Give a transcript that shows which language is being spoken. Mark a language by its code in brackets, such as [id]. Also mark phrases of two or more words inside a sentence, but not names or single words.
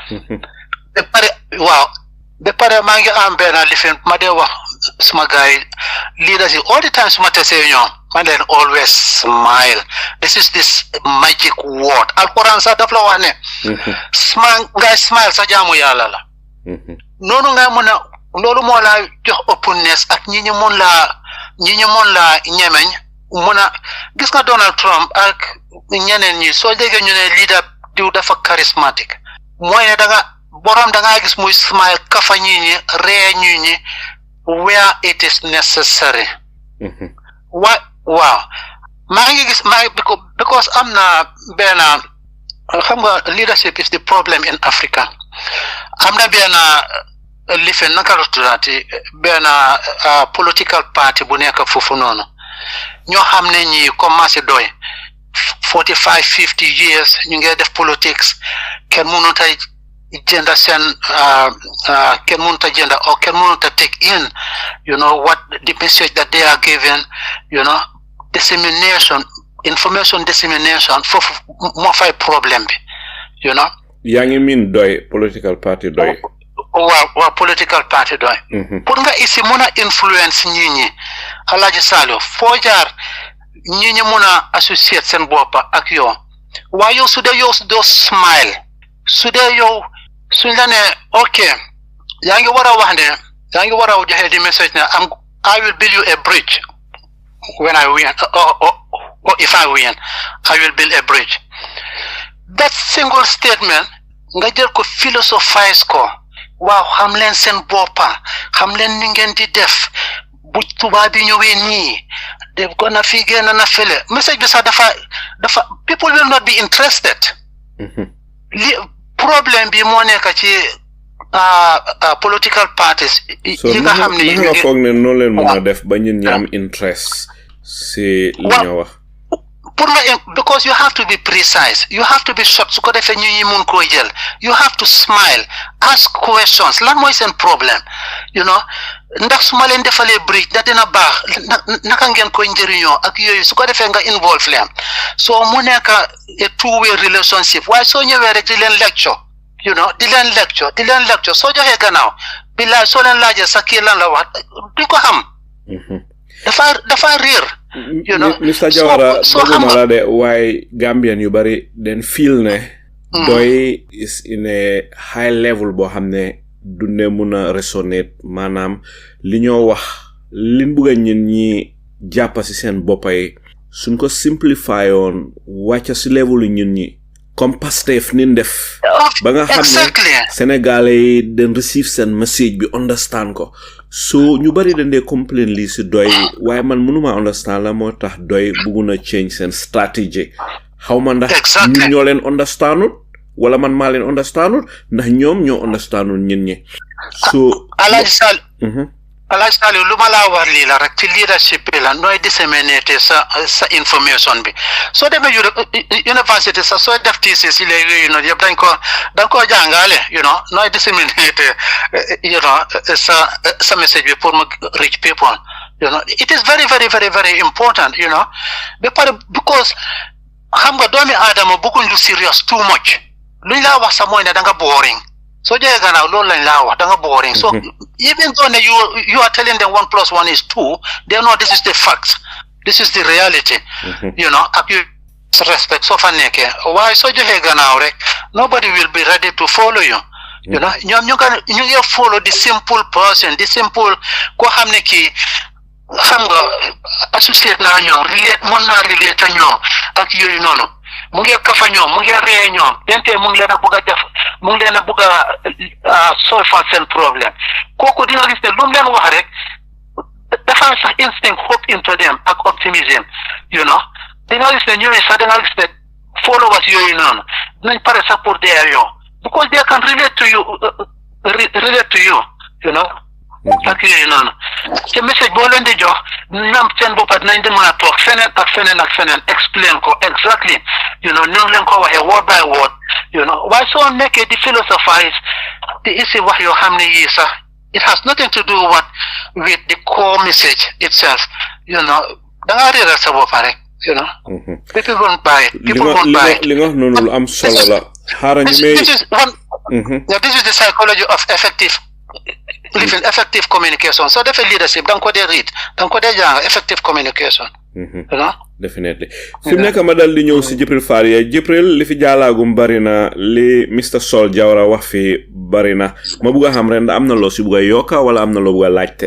[wo] ba pare maa ngi am benn lifin ma dee wax suma gars yi leaders yi [en] all the time [wo] suma tesee ñoom man leen [en] always smile this is this magic word [wo] alquran sax daf la wax ne ngay smile sa jaamu yàlla la noonu nga mën a loolu moo la jox openness ak ñi ñu mën la ñemeñ mën a gis nga Donald Trump ak ñeneen ñi soo déggee ñu ne leader diw dafa charismatique mooy ne da nga gis muy smile kafa ñi ree ñi [en] where it is necessary [wo] waaw maa ngi gis because am na benn xam nga [en] leadership is the problem in Africa [wo] am na benn lifin naka la tuddaati benn [en] political party [wo] bu nekk foofu noonu ñoo xam ne ñi commencé doy 45-50 years ñu ngi def politics kenn mënut a jënda seen kenn mënut a jënda or kenn mënut a [en] take in you know what the message that they are giving you know information dissemination [wo] foofu moo fay problème bi [en] you know [wo] yaa ngi miin doy [en] political party [wo] doy waaw [en] political party [wo] doy pour nga isi mën a influence ñi Alaaji Saliou foo jaar ñi mën a associate seen boppa ak yow waaye yow su dee yow doo smile su dee yow suñ la ne ok yaa ngi war a wax ne yaa ngi war a joxe di message ne I [en] will build you a bridge when I win or if I win I will build a bridge that single statement [wo] nga jël ko philosophize ko waaw xam leen seen boppa xam leen ni ngeen di def bu tubaab bi ñëwee nii def ko na fi génn na fele message bi sax dafa [en] people will not be interested [wo] problème bi moo nekk ci [en] political parties [wo] yi nga xam ne nga foog ne noonu leen mën a def ba ñun ñi am interest si li nga wax pour nga [en] because you have to be precise you have to be short [wo] su ko defee ñi mun koo jël [en] you have to smile ask questions [wo] lan mooy seen problème [en] you know [wo] ndax su ma leen defalee bridge da dina baax naka ngeen koy njëriñoo ak yooyu su ko defee nga involve leen soo mu nekk [en] a two-way relationship [wo] waaye soo ñëwee rek di leen lecture [en] you know [wo] di leen lecture soo joxee gannaaw billaay soo leen laajee sa kii lan la wax duñ ko xam dafa réer [en] you know [wo] Mr. Jawara bëgguma la de waaye Gambian yu bari den feel ne doy [en] is in a high level [wo] boo xam ne du ne mun a resonate maanaam li ñoo wax liñ bugg a ñun ñi jàppa si seen boppa yi suñ ko simplify woon wàcca si level ñun ñi comme Pastef nin def ba nga xam Exactly. ne Sénégalais yi den receive seen message bi understand ko so ñu bari dañ dee complain lii si doy waaye man mënuma understand la moo tax doy buggu na change seen strategy xaw ma ndax ñun ñoo leen understandut wala man maa leen understandut ndax ñoom ñoo understandut ñin ñi so Alhaji Saliou lu ma laa war lii la rek ci leadership bi la nooy disséminer sa information bi soo demee université sax soo def thesis yi léegi yooyu noonu yëpp dañ ko jàngale nooy disséminer sa message bi pour mu [en] reach people it is very very very very important [wo] ba pare because xam nga doomi aadama bëgguñ lu serious [en] too much [wo] luñ laa wax sax mooy ne da nga boring so jege gannaaw loolu lañ laa wax da nga boring so [en] even though you are telling them 1 + 1 is 2 they know this is the fact this is the reality ak you respect [wo] so fa nekkee waaye soo joxee gannaaw rek [en] nobody will be ready to follow you [wo] ñoom ñu ngi [en] follow the simple person the simple [wo] koo xam ne kii xam nga associate naa ñoom mën naa relate ñoom ak yooyu noonu mu ngi kafa ñoom mu ngi ree ñoom dente mu ngi leen a bëgg a def mu ngi leen a bëgg a solve seen problème kooku dina gis ne lu mu leen wax rek dafa sax instinct [en] hope into them [wo] ak optimism dina gis ne ñooy sax dina gis ne followers yooyu noonu dinañ pare sax pour dee yow [en] because they can relate to [wo] you ak yooyu noonu te message boo leen di jox ñoom seen boppa dinañ di mën a toog feneen ak feneen explain ko exactly ñoo leen ko waxee [en] word by word [wo] waaye soo nekkee di philosophize di isi wax yoo xam ne yii sax [en] it has nothing to do with the core message itself [wo] da ngaa réeral sa boppa rek [en] people won't buy it [wo] li nga wax noonu lu am solo la xaaral ñu may [en] this is the psychology of effective communication [wo] so defee leadership da nga ko dee read da nga ko dee jàng [en] effective communication [wo] definitely fi mu nekk ma dal di ñëw si Jibril Faria Jibril li fi jaalaagum bari na li Mr Saul Jawara wax fi bari na ma bugg a xam ren am na loo si bugg a yokka wala am na loo bugg a laajte